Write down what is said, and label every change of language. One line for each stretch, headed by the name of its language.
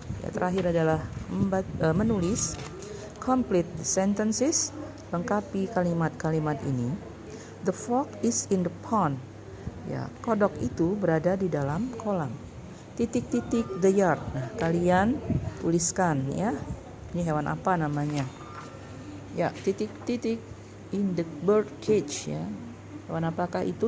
Indonesian: Ya, terakhir adalah menulis.
English: Complete the sentences.
Indonesian: Lengkapi kalimat-kalimat ini.
English: The frog is in the pond.
Indonesian: Ya, kodok itu berada di dalam kolam. Titik-titik
English: the yard.
Indonesian: Nah, kalian tuliskan, ya. Ini hewan apa namanya? Ya, titik-titik
English: in the bird cage,
Indonesian: ya. Hewan apakah itu?